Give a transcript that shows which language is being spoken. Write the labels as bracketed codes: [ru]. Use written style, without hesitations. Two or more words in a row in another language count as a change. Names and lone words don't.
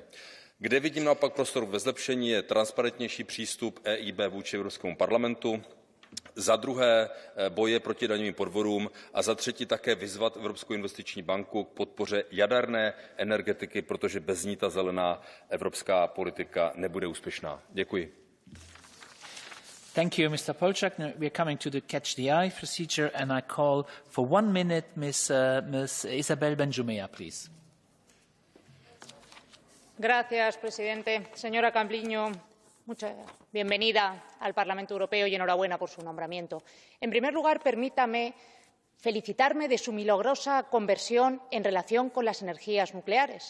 [cs] Kde vidím naopak prostor ve zlepšení je transparentnější přístup EIB vůči Evropskému parlamentu, za druhé boje proti daňovým podvodům a za třetí také vyzvat Evropskou investiční banku k podpoře jaderné energetiky, protože bez ní ta zelená evropská politika nebude úspěšná. Děkuji. [en] Thank you, Mr. Polčák. Now we're coming to the catch the eye procedure and I call for 1 minute Ms. Isabel Benjumea, please. [es] Gracias, presidente. Señora Calviño, bienvenida al Parlamento Europeo y enhorabuena por su nombramiento. En primer lugar, permítame felicitarme de su milagrosa conversión en relación con las energías nucleares.